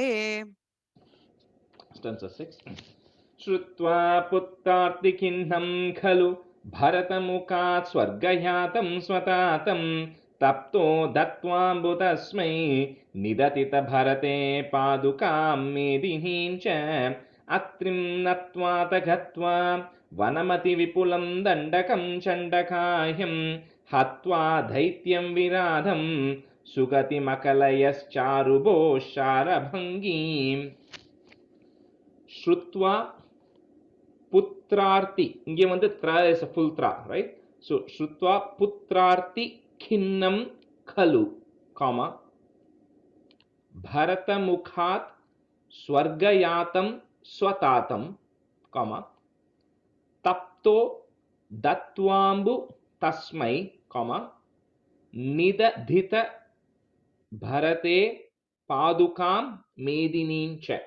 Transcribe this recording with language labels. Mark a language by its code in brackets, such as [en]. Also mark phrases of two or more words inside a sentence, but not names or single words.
[sa] stanza 6 श्रुत्वा पुत्रार्तिकिन्नं खलु भरतमुखात् स्वर्गयातं स्वतातं तप्तो दत्त्वाम्बुतस्मै निदतितभरते पादुकां मेदिनीं च अत्रिं नत्वात गत्वा वनमतिविपुलं दण्डकं चण्डकाह्यं हत्वा दैत्यं विराधं सुगतिमकलयश्चारुभोश्चारभङ्गीम् श्रुत्वा पुत्रार्ति [ta] இங்கே வந்து [en] tra is a full tra, right? [sa] So श्रुत्वा पुत्रार्ति खिन्नं खलु comma भरतमुखात् स्वर्गयातं स्वतातं comma तप्तो दत्त्वाम्बु तस्मै comma निदधित भरते पादुकां मेदिनीं च